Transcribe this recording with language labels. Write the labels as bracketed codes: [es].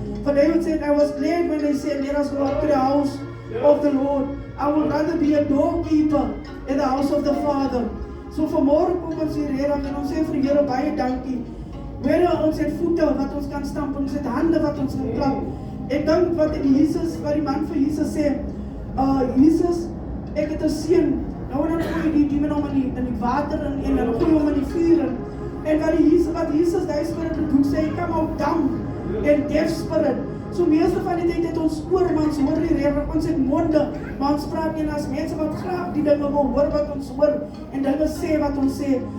[en] For David said, I was glad when they said, let us go up to the house of the Lord. I would rather be a doorkeeper in the house of the Father. [af] So vanmôre kom ons hier redig en ons sê vir die Here baie dankie. Wanneer ons het voete wat ons kan stamp, ons het hande wat ons kan klap. Ek dink wat die man vir Jesus sê, Jesus, ek het 'n seun. Nou en dan gooi die demon hom in die water en dan gooi hom in die vuur in. En wat Jesus, die spirit in die boek sê, [en] come out down and deaf spirit. [af] So meeste van die tyd het ons oor, maar ons hoor nie reg, ons het monde, maar ons praat nie, as mense wat graag die dinge wil hoor wat ons hoor, en dinge sê wat ons sê.